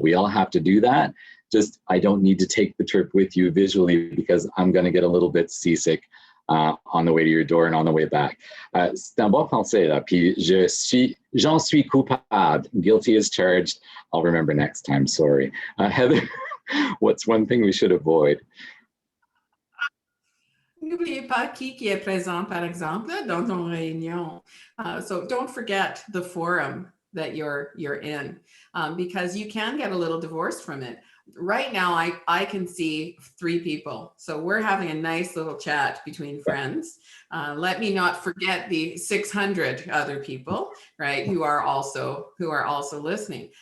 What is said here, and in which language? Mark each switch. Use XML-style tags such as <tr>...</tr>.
<en>We all have to do that. Just, I don't need to take the trip with you visually because I'm going to get a little bit seasick on the way to your door and on the way back.</en> <fr>C'est un bon français, là. Puis j'en suis coupable.</fr> <en>Guilty as charged. I'll remember next time, sorry. Heather, what's one thing we should avoid?</en> <fr>N'oubliez pas qui est présent, par exemple, dans ton réunion.</fr> <en>So don't forget the forum that you're in, because you can get a little divorced from it. Right now, I can see 3 people. So we're having a nice little chat between friends. Let me not forget the 600 other people, right, who are also listening.</en>